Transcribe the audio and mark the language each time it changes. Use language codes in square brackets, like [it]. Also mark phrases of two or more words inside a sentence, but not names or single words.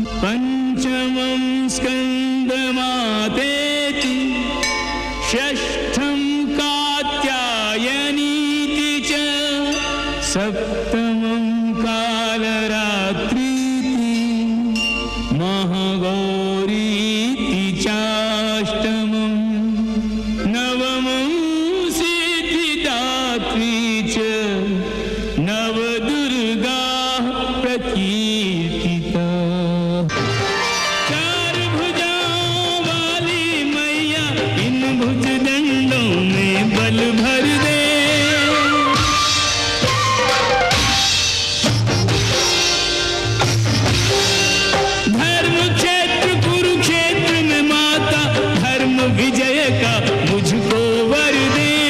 [sa] पञ्चमं स्कन्दमातेति षष्ठं कात्यायनीति च सप्तमं कालरात्रीति महागौरीति चाष्टमं नवमं सिद्धिदात्री च नवदुर्गाः प्रकीर्तिता। [hi] चार भुजाओं वाली मैया इन भुजदंडों में बल भर दे। धर्म क्षेत्र कुरुक्षेत्र में माता धर्म विजय का मुझको वर दे।